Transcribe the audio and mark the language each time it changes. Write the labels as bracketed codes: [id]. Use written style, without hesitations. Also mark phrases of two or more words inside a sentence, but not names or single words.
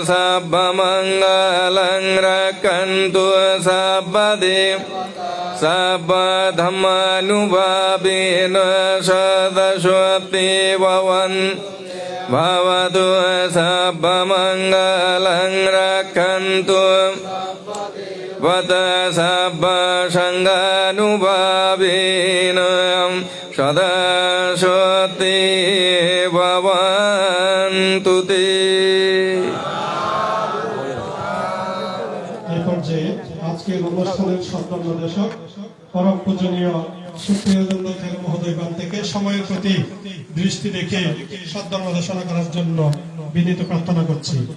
[pi] sabba mangalang rakantu sabba dev Sabba dhammanubhavena sadashvati vavan Bhavatu sabba mangalang rakantu Vata sabba sanghanubhavena sadashvati vavantu te [bn] এই পর্যায়ে আজকের অনুষ্ঠানের সম্মানদর্শক পরম পূজনীয় সুপ্রিয়নন্দ খের মহোদয়গণ থেকে সময়ের প্রতি দৃষ্টি রেখে সদ্ধর্মদর্শনা করার জন্য বিনীত প্রার্থনা করছি।